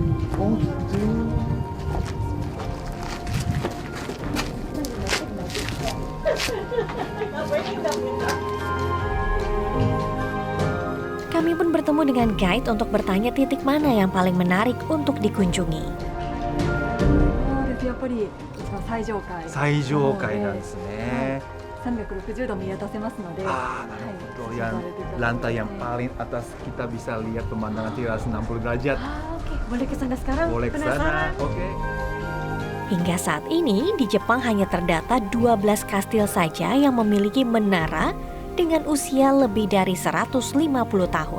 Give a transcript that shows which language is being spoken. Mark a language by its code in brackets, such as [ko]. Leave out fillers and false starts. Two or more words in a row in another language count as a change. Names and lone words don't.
[id] Oh gitu. Kami pun bertemu dengan guide untuk bertanya titik mana yang paling menarik untuk dikunjungi. [ja] やっぱり最上階。最上階なんですね。 360度見渡せますので。 [id] Ah, yang lantai yang paling atas kita bisa lihat pemandangan 360 derajat. Oke, boleh ke sana sekarang? Boleh ke sana. Oke. Hingga saat ini, di Jepang hanya terdata 12 kastil saja yang memiliki menara dengan usia lebih dari 150 tahun.